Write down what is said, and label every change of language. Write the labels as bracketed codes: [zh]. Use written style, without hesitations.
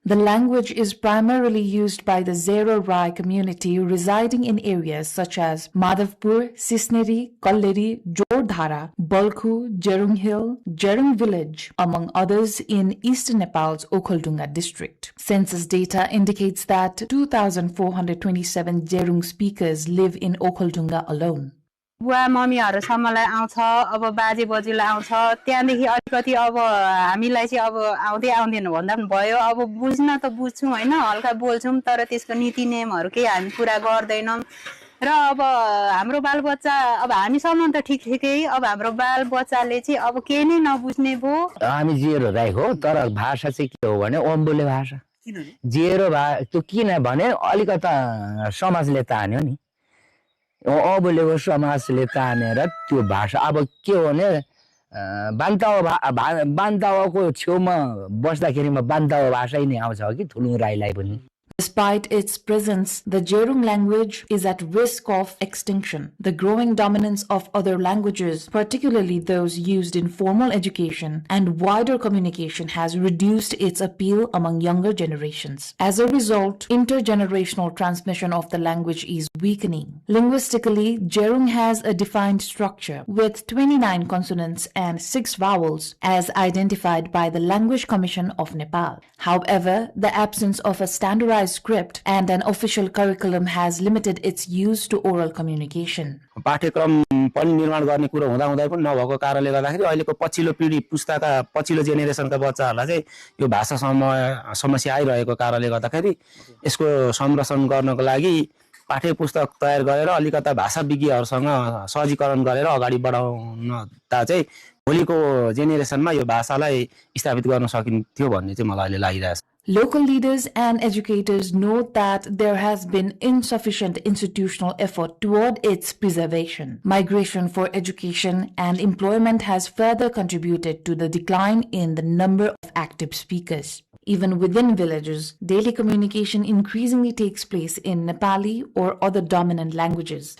[en] The language is primarily used by the Zero Rai community residing in areas such as Madhavpur, Sisneri, Kalleri, Jordhara, Balkhu, Jerung Hill, Jerung Village, among others in eastern Nepal's Okhaldhunga district. Census data indicates that 2,427 Jerung speakers live in Okhaldhunga alone. [ne] बुवा मम्मीहरुसम्मलाई आउँछ अब बाजे बजुलाई आउँछ त्यहाँदेखि अलिकति अब हामीलाई चाहिँ अब आउँदै आउँदैन भन्दा पनि भयो अब बुझ्न त बुझ्छौं हैन हल्का बोल्छौं तर त्यसको नीति नियमहरु के हामी पूरा गर्दैनौं र अब हाम्रो बालबच्चा अब हामीसम्म त ठिकै अब हाम्रो बालबच्चाले चाहिँ अब के नै नबुझ्ने भो हामी जेरो राई हो तर भाषा चाहिँ के हो भने ओम्बोले भाषा जेरो त्यो किन भने अलिकता समाजले तान्यो नि अबोलेको समाजले तानेर त्यो भाषा अब के हो भने बान्तावाको छेउमा बस्दाखेरिमा बान्तावा भाषै नै आउँछ कि ठुलुङ राईलाई पनि. [en] Despite its presence, the Jerung language is at risk of extinction. The growing dominance of other languages, particularly those used in formal education and wider communication, has reduced its appeal among younger generations. As a result, intergenerational transmission of the language is weakening. Linguistically, Jerung has a defined structure with 29 consonants and 6 vowels as identified by the Language Commission of Nepal. However, the absence of a standardized script and an official curriculum has limited its use to oral communication. [ne] पाठ्यक्रम पनि निर्माण गर्ने कुरा हुँदा हुँदै पनि नभएको कारणले गर्दाखेरि अहिलेको पछिल्लो पिढी पुस्ताका पछिल्लो जेनेरेसनका बच्चाहरूलाई चाहिँ यो भाषा समस्या आइरहेको कारणले गर्दाखेरि यसको संरक्षण गर्नको लागि पाठ्य पुस्तक तयार गरेर अलिकता भाषा विज्ञहरूसँग सहजीकरण गरेर अगाडि बढाउन ता चाहिँ भोलिको जेनेरेसनमा यो भाषालाई स्थापित गर्न सकिन्थ्यो भन्ने चाहिँ मलाई अहिले लागिरहेछ. [en] Local leaders and educators note that there has been insufficient institutional effort toward its preservation. Migration for education and employment has further contributed to the decline in the number of active speakers. Even within villages, daily communication increasingly takes place in Nepali or other dominant languages.